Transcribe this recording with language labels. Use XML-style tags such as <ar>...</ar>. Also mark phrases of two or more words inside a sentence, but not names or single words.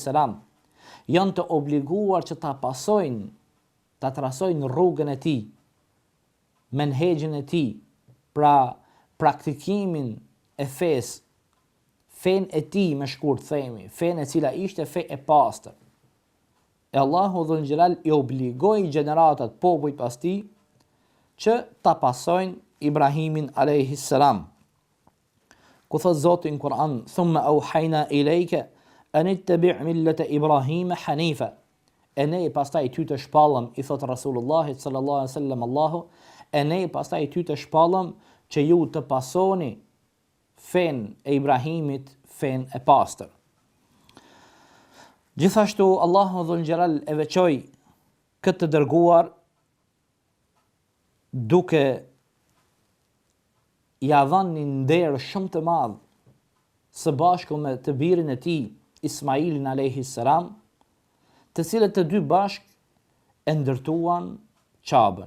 <sq>janë të obliguar që ta pasojnë, ta trasojnë rrugën e tij, menhexhin e tij, pra praktikimin e fesë, fen e tij me shkurt themi, fen e cila ishte fe e pastër. E Allahu</sq> <ar>ذو الجلال</ar> <sq>i obligoi gjeneratat popujt pas tij që ta pasojnë Ibrahimin a.s. Ku thot Zoti në Kur'an,</sq> <ar>ثم أوحينا إليك أن اتبع ملة إبراهيم حنيفا.</ar> <sq>E ne pastaj ty të shpallëm, i thot Rasulullah</sq> <ar>صلى الله عليه وسلم</ar> <sq>Allahu, e ne pastaj ty të shpallëm që ju të pasoni fen e Ibrahimit, fen e pastër. Gjithashtu Allahu</sq> <ar>ذو الجلال</ar> <sq>e veçoi këtë të dërguar duke ja dhënë një nder shumë të madh së bashku me të birin e tij Ismailin</sq> <ar>عليه السلام,</ar> <sq>të cilët të dy bashk e ndërtuan Qabën.</sq>